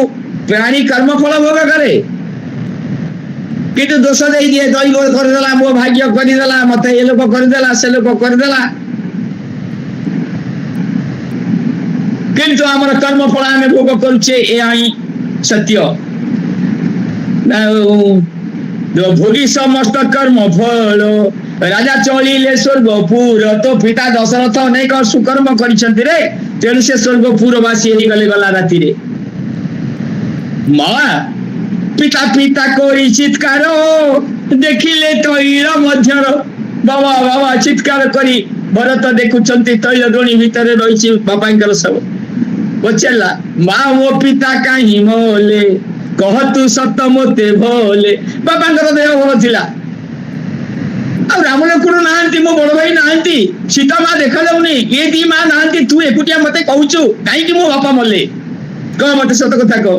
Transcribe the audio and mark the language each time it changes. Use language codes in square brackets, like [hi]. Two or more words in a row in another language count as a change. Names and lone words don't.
[or] ପ୍ରାଣୀ କର୍ମ ଫଳ ଭୋଗ କରେ କିନ୍ତୁ ଦୋଷ ଦେ ଦିଏ ଦୈବ କରଦେଲା ମୋ ଭାଗ୍ୟ କରଦେଲା ମତେ ଏ ଲୋକ କରଦେଲା ସେ ଲୋକ କରଦେଲା କିନ୍ତୁ ହମର କର୍ମ ଫଳ ଆମେ ଭୋଗ କରୁଛେ ଏ ଆଇ ସତ୍ୟ। ଭୋଗୀ ସମସ୍ତ କର୍ମ ଫଳ ରାଜା ଚଳିଲେ ସ୍ୱର୍ଗପୁର। ତୋ ପିତା ଦଶରଥ ଅନେକ ସୁକର୍ମ କରିସନ୍ତି ରେ ତେଣୁ ସେ ସ୍ୱର୍ଗପୁରବାସୀ ହୋ ଗଲେ ଗଲା ରାତି ରେ। ମାଁ ପିତା ପିତା କୋଇ ଚିତ୍କାର ଦେଖିଲେ ତୈଳ ମଧ୍ୟର ବାବା ବାବା ଚିତ୍କାର କରି ଭରତ ଦେଖୁଛନ୍ତି ତୈଳ ଦୋଣୀ ଭିତର ରହିଛି ବାପାଙ୍କର ଶବ। ପଚାରା ମାଁ ମୋ ପିତା କାହେ ମୋଲେ କହ ତୁ ସତ ମତେ ଭୋଲେ। ବାପାଙ୍କର ଦେହ ଭଲ ଥିଲା ରାମ ଲକ୍ଷ୍ମଣ ନାହାନ୍ତି ମୋ ବଡ଼ ଭାଇ ନାହାନ୍ତି ସୀତା ମାଁ ଦେଖା ଯାଉନି ଯେ ଦି ମାଁ ନାହାନ୍ତି ତୁ ଏକୁଟିଆ ମତେ କହୁଚୁ କାଇକି ମୋ ବାପା ମଲେ କହ ମତେ ସତ କଥା କହ।